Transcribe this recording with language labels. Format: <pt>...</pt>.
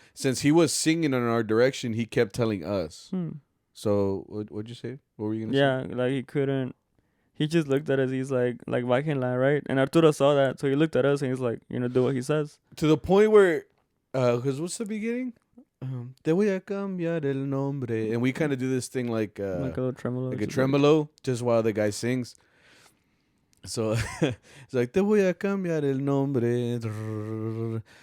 <en>Since he was singing in our direction, he kept telling us. So, what'd you say? What were you going to say? Yeah, like he couldn't. He just looked at us. He's like</en> <es>Bájenla,</es> <en>right? And Arturo saw that, so he looked at us and he's like, do what he says. To the point where, because what's the beginning?</en> <es>Te voy a cambiar el nombre.</es> <en>And we kind of do this thing like a little tremolo. Like a tremolo, just while the guy sings. So it's like,</en> <es>te voy a cambiar el nombre.</es>